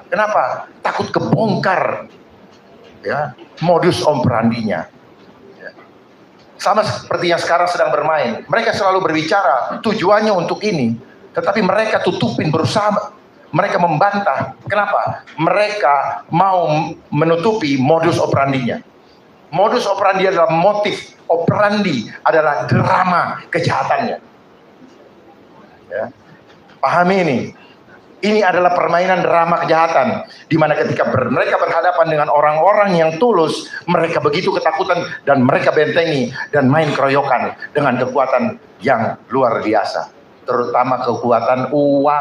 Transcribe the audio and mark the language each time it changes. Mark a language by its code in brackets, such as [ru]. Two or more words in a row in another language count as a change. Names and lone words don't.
[id] Kenapa? Takut kebongkar. Ya, [la] modus operandinya. [id] Ya. Sama seperti yang sekarang sedang bermain. Mereka selalu berbicara tujuannya untuk ini, tetapi mereka tutupin, berusaha mereka membantah. Kenapa? Mereka mau menutupi [la] modus operandinya. Modus operandi [id] adalah motif, operandi adalah drama kejahatannya. Ya. Pahami ini. Ini adalah permainan drama kejahatan, di mana ketika mereka berhadapan dengan orang-orang yang tulus, mereka begitu ketakutan dan mereka bentengi dan main keroyokan dengan kekuatan yang luar biasa, terutama kekuatan uang.